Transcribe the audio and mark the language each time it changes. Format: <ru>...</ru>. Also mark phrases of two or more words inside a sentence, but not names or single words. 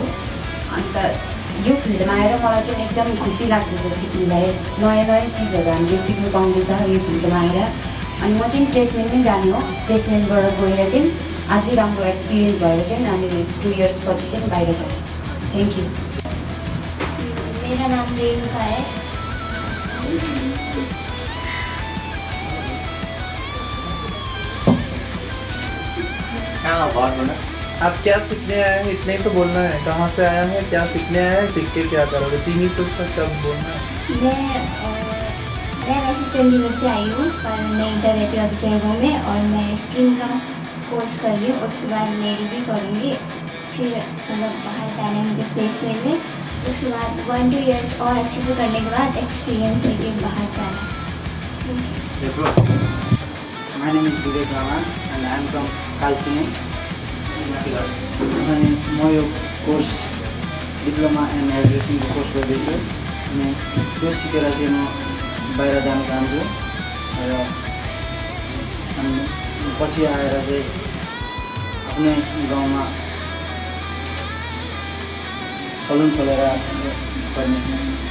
<ne>अन्त यो फिल्डमा आएर मलाई चाहिँ एकदम खुसी लाग्दैछ सिक्नुलाई, नयाँ नयाँ चिजहरू हामीले सिक्नु पाउँदैछ यो फिल्डमा आएर। अनि म चाहिँ प्लेसमेन्टमै जाने हो, प्लेसमेन्टबाट गएर चाहिँ अझै राम्रो एक्सपिरियन्स भएर चाहिँ हामीले 2 इयर्स पछि चाहिँ बाहिर जाने।</ne> <en>thank you.</en> <hi>मेरा नाम रेणुका है। आप क्या सीखने आए हैं इतना ही तो बोलना है, कहाँ से आया है, क्या सीखने आया है, सीख के क्या करोगे, 3 ही तो सब बोलना है। मैं वैसे चंडीगढ़ से आई हूँ पर मैं इधर रहती हूँ अभी जयपुर में और मैं स्किन का कोर्स कर रही हूँ, उसके बाद नेल भी करूँगी, फिर मतलब बाहर जाना है मुझे प्लेसमेंट में, उसके बाद 1-2 इयर्स और अच्छे से करने के बाद एक्सपीरियंस लेके बाहर जाना है।</hi> <en>My name is Vivek Raman and I am from Kalchini,</en> <ne>अनि म यो कोर्स</ne> <en>diploma and</en> <ne>एजुकेसनको कोर्स गर्दैछु अनि त्यो सिकेर चाहिँ म बाहिर जान चाहन्छु र अनि पछि आएर चाहिँ आफ्नै गाउँमा सलुन खोलेर गर्ने।</ne>